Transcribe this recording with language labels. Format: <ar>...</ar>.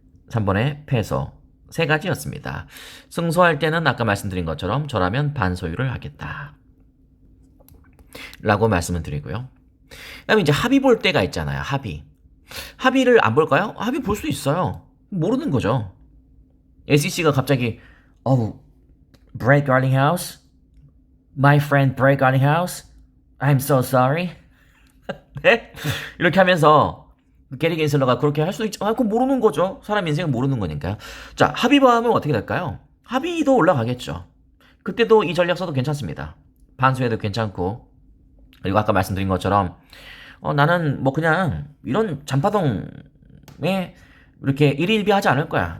<ko>3번에 페소. 세 가지였습니다. 승소할 때는 아까 말씀드린 것처럼 저라면 반소유를 하겠다. 라고 말씀을 드리고요. 그 다음에 이제 합의 볼 때가 있잖아요. 합의. 합의를 안 볼까요? 합의 볼 수 있어요. 모르는 거죠.</ko> <en>SEC가</en> <ko>갑자기</ko> <en>Brett Garlinghouse, my friend Brett Garlinghouse, I'm so sorry.</en> <ko>네? 이렇게 하면서 게리 겐슬러가 그렇게 할 수도 있죠. 그건 모르는 거죠. 사람 인생은 모르는 거니까요. 자, 합의범하면 어떻게 될까요? 합의도 올라가겠죠. 그때도 이 전략 써도 괜찮습니다. 반수해도 괜찮고, 그리고 아까 말씀드린 것처럼 나는 뭐 그냥 이런 잔파동에 이렇게 일희일비하지 않을 거야.</ko>